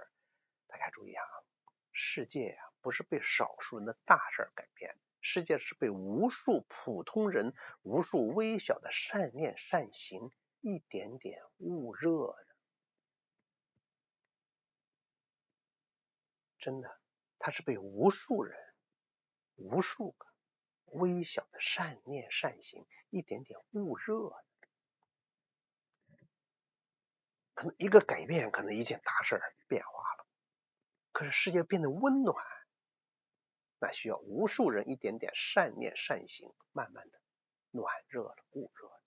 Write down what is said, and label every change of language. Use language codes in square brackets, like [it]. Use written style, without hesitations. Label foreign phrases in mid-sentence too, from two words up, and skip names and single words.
[zh] 大家注意啊，世界啊不是被少數人的大事改變，世界是被無數普通人、無數微小的善念善行一點點焐熱的。真的，它是被無數人、無數個微小的善念善行一點點焐熱的。可能一個改變，可能一件大事變化了，可是世界變得溫暖，那需要無數人一點點善念善行，慢慢的暖熱了、焐熱了。